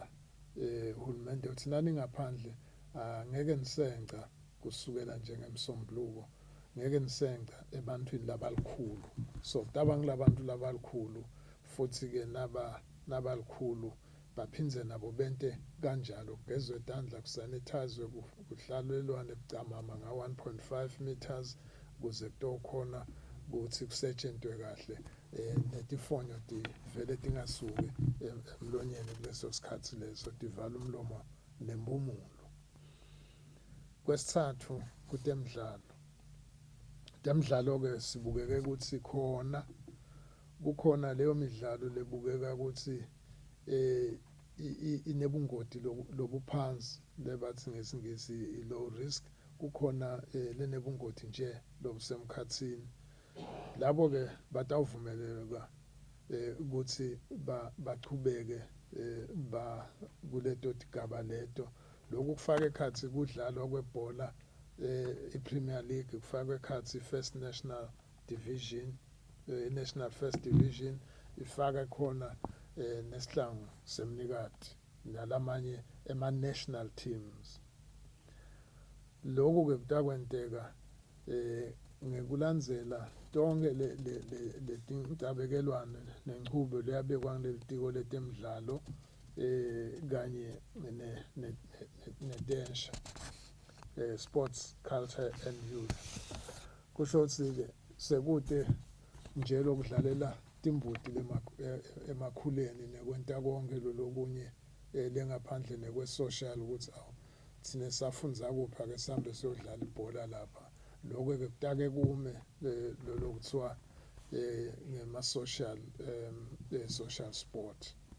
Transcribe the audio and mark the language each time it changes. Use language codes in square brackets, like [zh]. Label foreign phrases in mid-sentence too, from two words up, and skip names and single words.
[ss] uhulumende uthi nani ngaphandle ngeke nisenca kusukela njengemsombuluko ngeke nisenca ebantwini labalikhulu so kutaba ngilabantu labalikhulu futhi-ke nabalikhulu baphindze nabo bente kanjalo kugezwe tandla kusanithazwe kuhlalelwane bucamama nga-1.5 meters kuze kutokhona ukuthi kusetshentwe kahle netifonyo tivele tingasuki emlonyeni kuleso sikhathi leso tivala umlomo nempumulo. Kwesithathu kutemidlalo-ke sibukeke ukuthi kukhona leyo midlalo lebukeka ukuthi inebungoti lobuphansi lebathi ngesingisi i- [en] low risk [ss] kukhona lenebungoti nje lobusemkhatsini labo-ke batawuvumeleka ukuthi bachubeke kuleto tigaba leto lokhu kufaka ekhatsi kudlalwa kwebhola i-Premier League kufaka ekhatsi i-First National Division i-National First Division ifaka khona nesihlangu semnikati nalamanye ema-national teams. Lokhu-ke kutakwenteka ngekulandzela tonke letintabekelwane nenchubo leyabekwa ngelitiko letemidlalo kanye netensha [en] sports culture and youth [ss] kusho ukuthi-ke sekude nje lokudlalela timbuti emakhuleni nekwenta konke lokunye lengaphandle nekwe-social ukuthi thina safundza kuphi ake sihambe siyodlala ibhola lapha lokho-ke kutake kume lokuthiwa ngema- [en] social social sport.